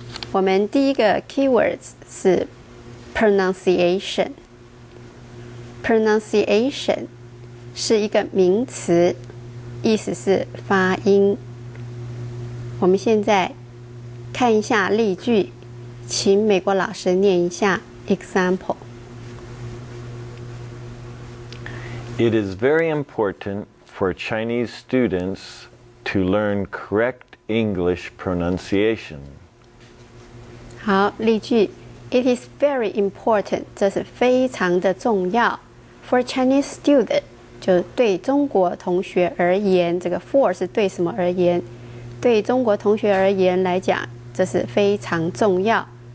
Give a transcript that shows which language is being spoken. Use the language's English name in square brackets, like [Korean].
[Chinese] 我们第一个 keywords 是 pronunciation。pronunciation 是一个名词，意思是发音。我们现在看一下例句，请美国老师念一下 example。 [English] It is very important for Chinese students to learn correct English pronunciation. [Chinese] 好，例句 [English] It is very important， [Chinese] 这是非常的重要。 [English] For Chinese student， [Chinese] 就对中国同学而言，这个 for 是对什么而言？对中国同学而言来讲，这是非常重要。